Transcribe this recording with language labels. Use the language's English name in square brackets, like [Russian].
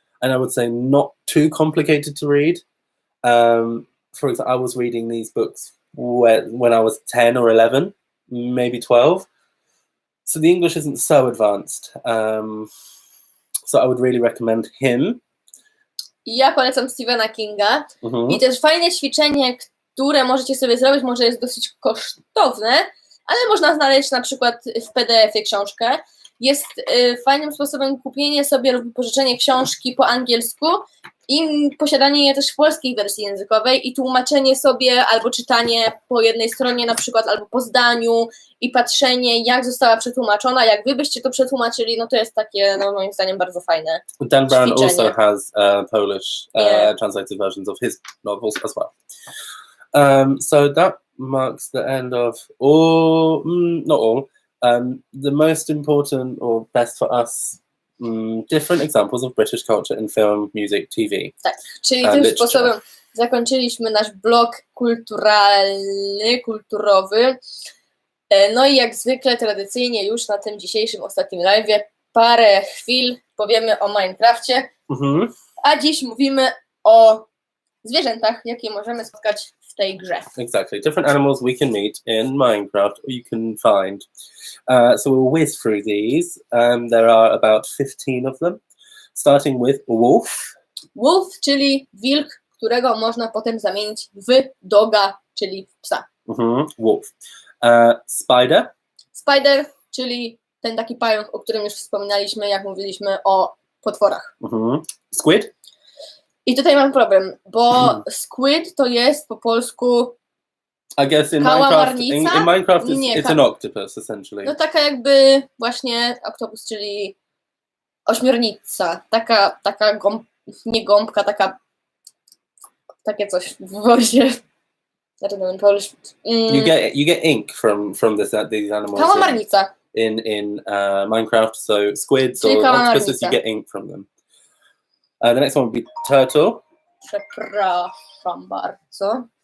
[English] And I would say not too complicated to read. For example, I was reading these books when I was 10 or 11, maybe 12. So the English isn't so advanced. So I would really recommend him. [Polish] Ja polecam Stephena Kinga. I też fajne ćwiczenie, które możecie sobie zrobić, może jest dosyć kosztowne, ale można znaleźć na przykład w PDF-ie książkę. Jest fajnym sposobem kupienie sobie lub pożyczenie książki po angielsku i posiadanie jej też w polskiej wersji językowej i tłumaczenie sobie albo czytanie po jednej stronie na przykład, albo po zdaniu i patrzenie, jak została przetłumaczona, jak wy byście to przetłumaczyli, no to jest takie, no moim zdaniem, bardzo fajne [English] Dan Brown [Polish] ćwiczenie. [English] Also has Polish translated versions of his novels as well. So that marks the end of all, not all, the most important or best for us different examples of British culture in film, music, TV. [Polish] Tak, czyli tym sposobem zakończyliśmy nasz blog kulturalny, kulturowy. No i jak zwykle tradycyjnie już na tym dzisiejszym ostatnim live'ie parę chwil powiemy o Minecrafcie, a dziś mówimy o zwierzętach, jakie możemy spotkać w tej grze. [English] Exactly. Different animals we can meet in Minecraft, or you can find. So we'll whiz through these. There are about 15 of them, starting with wolf. [Polish] Wolf, czyli wilk, którego można potem zamienić w doga, czyli w psa. [English] Wolf. Spider. [Polish] Spider, czyli ten taki pająk, o którym już wspominaliśmy, jak mówiliśmy o potworach. [English] Squid. [Polish] I tutaj mam problem, bo squid to jest po polsku [English] I guess in [Polish] kałamarnica? [English] Minecraft [Polish] Nie, [English] it's an octopus essentially. [Polish] no taka jakby właśnie oktopus, czyli ośmiornica, taka nie gąbka, takie coś w wodzie. [English] I don't know in Polish. You get ink from these animals. [Polish] Kałamarnica. [English] In Minecraft, so squids [Polish] Czyli [English] or octopuses, [Polish] kałamarnica. [English] you get ink from them. The next one would be turtle. [Polish] Przepraszam bardzo.